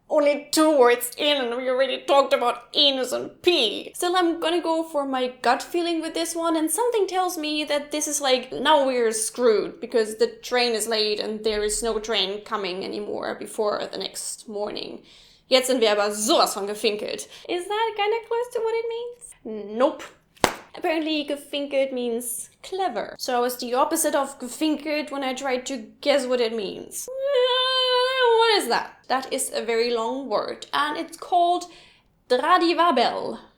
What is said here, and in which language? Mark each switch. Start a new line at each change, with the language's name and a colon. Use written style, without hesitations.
English: Only two words in and we already talked about anus and pee. Still, I'm gonna go for my gut feeling with this one, and something tells me that this is like, now we're screwed because the train is late and there is no train coming anymore before the next morning.
German: Jetzt sind wir aber sowas von gefinkelt.
English: Is that kind of close to what it means? Nope. Apparently gefinkelt means clever. So I was the opposite of gefinkelt when I tried to guess what it means. What is that? That is a very long word, and it's called Dradivabel.